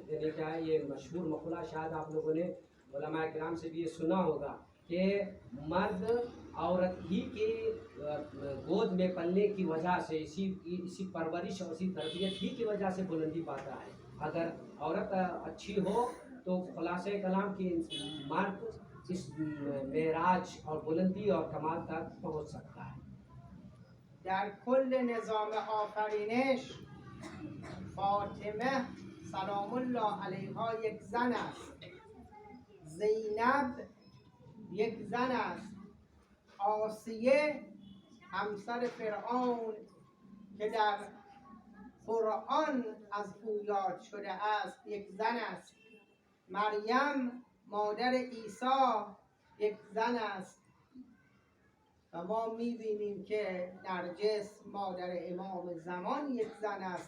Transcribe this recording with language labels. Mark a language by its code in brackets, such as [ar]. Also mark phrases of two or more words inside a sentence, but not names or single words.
[ur] یعنی کیا ہے یہ مشہور مقولہ، شاید آپ لوگوں نے علماء کرام سے بھی یہ سنا ہوگا کہ مرد عورت ہی کے گود میں پلنے کی وجہ سے، اسی پرورش اور اسی تربیت ہی کی وجہ سے بلندی پاتا ہے. اگر عورت اچھی ہو تو خلاصہ کلام کی مرد اس معراج اور بلندی اور کمال تک پہنچ سکتا ہے. [fa] در کل نظام آفرینش فاطمه [ar] سلام الله علیها [fa] یک زن است، زینب یک زن است، آسیه همسر فرعون که در قرآن از او یاد شده است یک زن است، مریم مادر عیسی یک زن است و ما می‌بینیم که نرجس مادر امام زمان یک زن است.